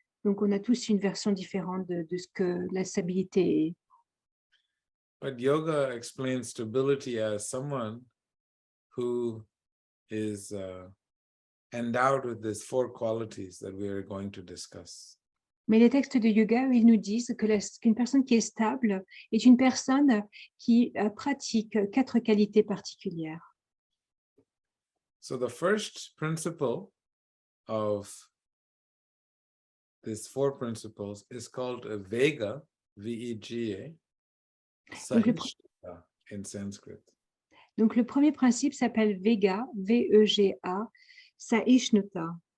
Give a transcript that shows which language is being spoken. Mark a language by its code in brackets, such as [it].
[fr] Donc, on a tous une version différente de ce que la stabilité est. [en] But yoga explains stability as someone who is endowed with these 4 qualities that we are going to discuss. [fr] Mais les textes de yoga, ils nous disent que qu'une personne qui est stable est une personne qui pratique 4 qualités particulières. [en] So the first principle of these 4 principles is called a Vega, V-E-G-A, Sahishnata in Sanskrit. [fr] Donc, le premier principe s'appelle Vega, V-E-G-A, Sahishnata.